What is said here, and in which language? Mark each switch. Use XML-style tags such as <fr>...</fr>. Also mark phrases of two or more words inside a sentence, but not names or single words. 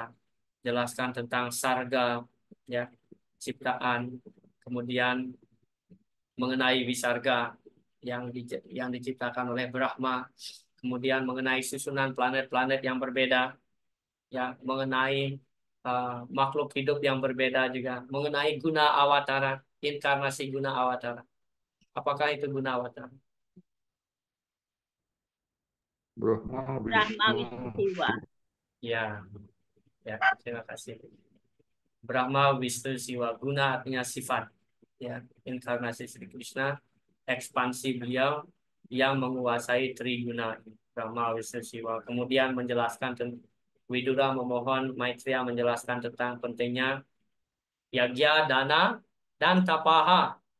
<id>Jelaskan tentang sarga, ya, ciptaan, kemudian mengenai wisarga yang diciptakan oleh Brahma, kemudian mengenai susunan planet-planet yang berbeda, ya, mengenai makhluk hidup yang berbeda juga, mengenai guna awatara, inkarnasi guna awatara. Apakah itu guna awatara? Brahma, Brahma Vishnu, Wisnu Siwa. Ya, ya, terima kasih. Brahma, Wisnu, Siwa. Guna artinya sifat. ya, inkarnasi Sri Krishna, ekspansi beliau yang menguasai Triguna, Brahma, Wisnu, Siwa. Kemudian menjelaskan Widura memohon Maitreya menjelaskan tentang pentingnya yagya, dana, dan tapaha.</id>